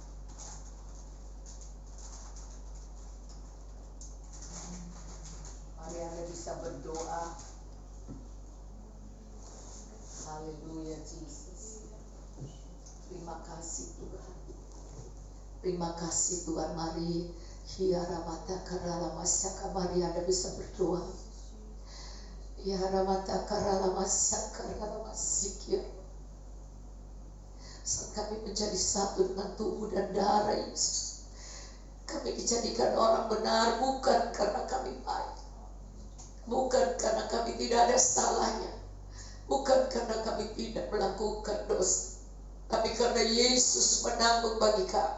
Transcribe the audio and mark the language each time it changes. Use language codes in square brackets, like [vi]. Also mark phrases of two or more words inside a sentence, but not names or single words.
[id] Mari Anda bisa berdoa. Haleluya Jesus. Terima kasih Tuhan. Terima kasih Tuhan. Mari hiaramata karala masyaka. Mari Anda bisa berdoa. Hiaramata karala masyaka karala masyikir. Saat kami menjadi satu dengan tubuh dan darah Yesus, kami dijadikan orang benar bukan karena kami baik, bukan karena kami tidak ada salahnya, bukan karena kami tidak melakukan dosa, tapi karena Yesus menanggung bagi kami.